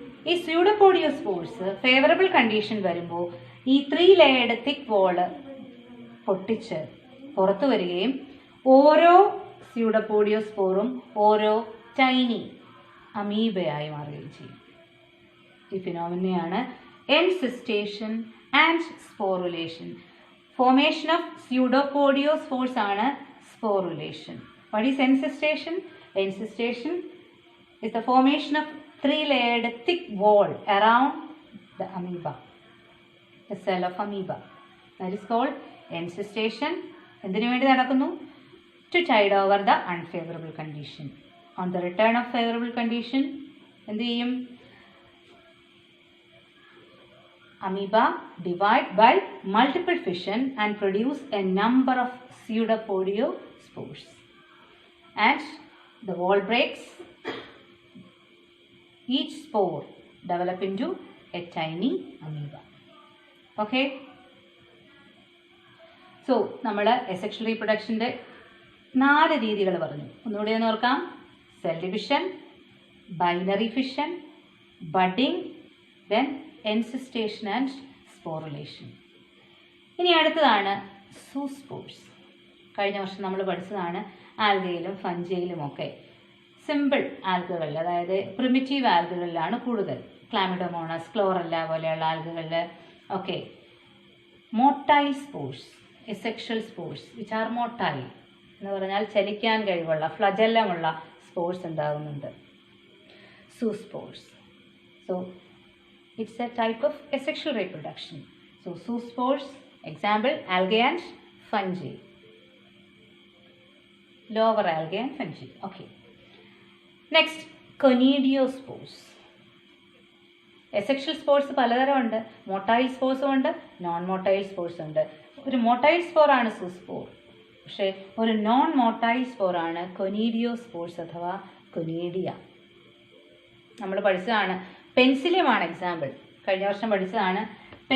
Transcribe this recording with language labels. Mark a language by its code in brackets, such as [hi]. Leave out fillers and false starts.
[ml] ഈ സ്യൂഡോപോഡിയോസ്പോർസ് favourable condition വരുമ്പോൾ ഈ 3 ലെയർഡ് തിക്ക് വോള് പൊട്ടിച്ച് പുറത്തു വരികയും ഓരോ സ്യൂഡോപോഡിയോസ്പോറും ഓരോ ടൈനി അമീബയായി മാറുകയും ചെയ്യും. ഈ ഫിനോമിനയാണ് encystation and sporulation. Formation of സ്യൂഡോപോഡിയോസ്പോർസ് ആണ് sporulation. [en] What is encystation? Encystation is the formation of 3-layered thick wall around the amoeba, the cell of amoeba. That is called encystation. [ml] എന്തിനു വേണ്ടി നടക്കുന്നു? [en] To tide over the unfavorable condition. On the return of favorable condition, [ml] എന്ത് ചെയ്യും? [en] Amoeba divide by multiple fission and produce a number of pseudopodospores. And the wall breaks. Each spore develop into a tiny amoeba. Okay? [ml] So, നമ്മൾ asexual reproductionന്റെ 4 രീതികൾ പറഞ്ഞു. ഒന്നുകൂടി ഒന്ന് ഓർക്കാം. [en] Cell division, binary fission, budding, then encystation and sporulation. [ml] ഇനി അടുത്തതാണ് zoospores. കഴിഞ്ഞ വർഷം നമ്മൾ പഠിച്ചതാണ്. ആൽഗയിലും ഫഞ്ചയിലും ഒക്കെ സിമ്പിൾ ആൽഗകളിൽ, അതായത് പ്രിമിറ്റീവ് ആൽഗകളിലാണ് കൂടുതൽ. ക്ലാമിഡോമോണസ്, ക്ലോറല്ല പോലെയുള്ള ആൽഗകളിൽ ഒക്കെ motile spores, asexual spores [en] which are motile [ml] എന്ന് പറഞ്ഞാൽ ചലിക്കാൻ കഴിവുള്ള ഫ്ലജല്ലമുള്ള സ്പോർസ് ഉണ്ടാകുന്നുണ്ട്. [en] Zoospores. So it's a type of asexual reproduction. So zoospores, example algae and fungi. Lower algae and fungi. Okay. Next, conidiospores. [ml] Asexual spores പലതരം ഉണ്ട്. Motile spores ഉണ്ട്, non-motile spores ഉണ്ട്. ഒരു motile spore ആണ് zoospore. പക്ഷേ ഒരു non-motile spore ആണ് conidiospores അഥവാ conidia. നമ്മൾ പഠിച്ചതാണ്. പെൻസിലിയമാണ് എക്സാമ്പിൾ. കഴിഞ്ഞ വർഷം പഠിച്ചതാണ്.